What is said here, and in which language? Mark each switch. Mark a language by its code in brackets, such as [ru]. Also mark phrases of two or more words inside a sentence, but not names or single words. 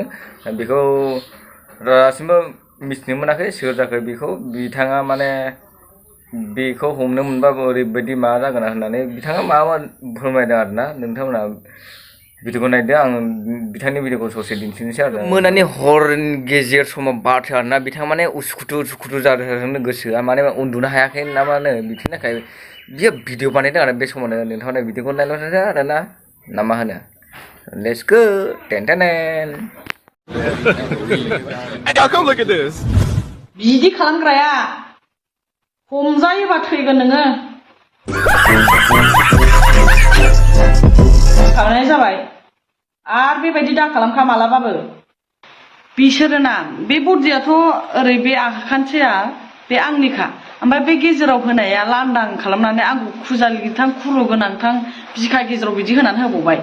[brx] बेखौ दासिमबो मिथिनो मोनाखै सोर जाखो बेखौ बिथाङा माने बेखौ हमनो मोनबाबो ओरैबायदि माबा जागोन होननानै बिथाङा माबा फोरमायदों आरोना नोंथांमोना भिडिअखौ नायदो आं बिथांनि भिडिअखौ ससे दिन्थिनोसै आरो मोनानि हर गेजेर समाव बारथो आरोना बिथाङा माने उसुखुथु जादों गोसोआ माने उन्दुनो हायाखै ना मानो बिदिनि थाखाय बियो भिडिअ बानायदों आरो बे समावनो नोंथांमोना भिडिअखौ नायलांदो आरोना ना मा होनो [en] let's go ten ten Y'all come look at this. [brx] बिदि खालामग्राया हमजायोबा थैगोन नोङो। खालामनाय जाबाय आरो बेबायदि दा खालामखा मालाबाबो। बिसोरो ना बे बडियाथ' ओरै बे आखान्थिया बे आंनिखा, ओमफ्राय बे गेजेराव होनाया लांदां खालामनानै आंखौ खुजालि गोनां खुरु गोनांथां बिखा गेजेराव बिदि होनानै होबावबाय।